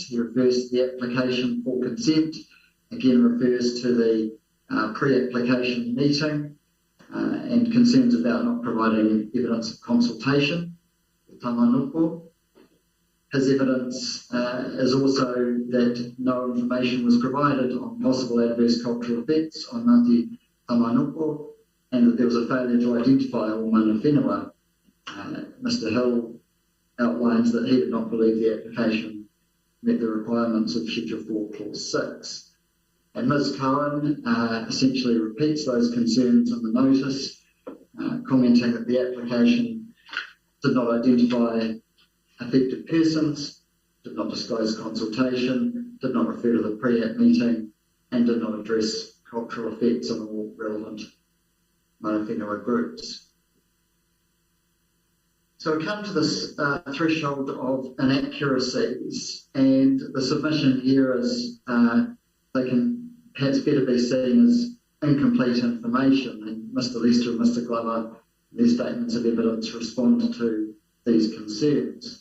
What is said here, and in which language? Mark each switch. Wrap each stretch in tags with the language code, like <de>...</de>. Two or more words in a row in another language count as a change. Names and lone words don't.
<en>He refers to the application for consent, again refers to the pre-application meeting, and concerns about not providing evidence of consultation with tamanupo. His evidence is also that no information was provided on possible adverse cultural effects on Ngāti Tamanupo, and that there was a failure to identify all</en> <mi>mana whenua.</mi> <en>Mr Hill outlines that he did not believe the application met the requirements of Schedule 4, Clause 6. And Ms Cohen essentially repeats those concerns in the notice, commenting that the application did not identify affected persons, did not disclose consultation, did not refer to the pre-app meeting, and did not address cultural effects on all relevant</en> <mi>mana whenua</mi> <en>groups. So we come to this threshold of inaccuracies, and the submission here is they can perhaps better be seen as incomplete information, and Mr Lester and Mr Glover, their statements of evidence respond to these concerns.</en>